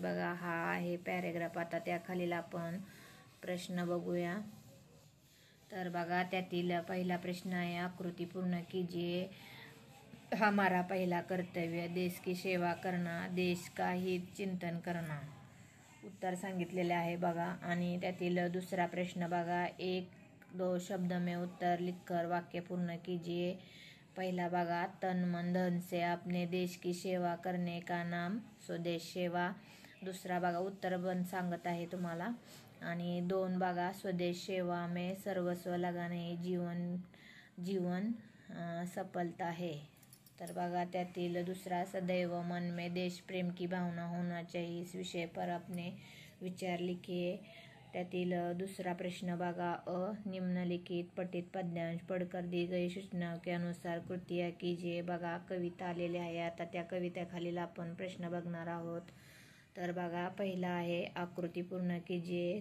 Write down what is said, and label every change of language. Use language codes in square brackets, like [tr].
[mr] बघा हा आहे पॅरेग्राफ। आता त्याखालील आपण प्रश्न बघूया। तर बघा त्यातील पहिला प्रश्न आहे, [hi] आकृती पूर्ण कीजिए। हमारा पहला कर्तव्य देश की सेवा करना, देश का हित चिंतन करना। [mr] उत्तर सांगितलेले आहे बघा। आणि त्यातील दुसरा प्रश्न बघा, [hi] एक दो शब्द में उत्तर लिखकर वाक्य पूर्ण कीजिए। पहला बघा, तन मन धन से अपने देश की सेवा करने का नाम स्वदेश सेवा। [mr] दुसरा बघा, उत्तर पण सांगत आहे तुम्हाला। आणि दोन बघा, [hi] स्वदेश सेवा में सर्वस्व लगाने जीवन सफलता है। [mr] तर बघा त्यातील दुसरा, [hi] सदैव मन में देश प्रेम की भावना होना चाहिए। इस विषय पर अपने विचार लिखिए। [mr] त्यातील दुसरा प्रश्न बघा, [hi] निम्नलिखित पठित पद्यांश पढ़कर दी गई सूचनाओं के अनुसार कृतियाँ कीजिए। [mr] बघा कविता आलेली आहे। आता त्या कवितेखालील आपण प्रश्न बघणार आहोत। तर बघा पहिला आहे, [hi] आकृती पूर्ण कीजिए।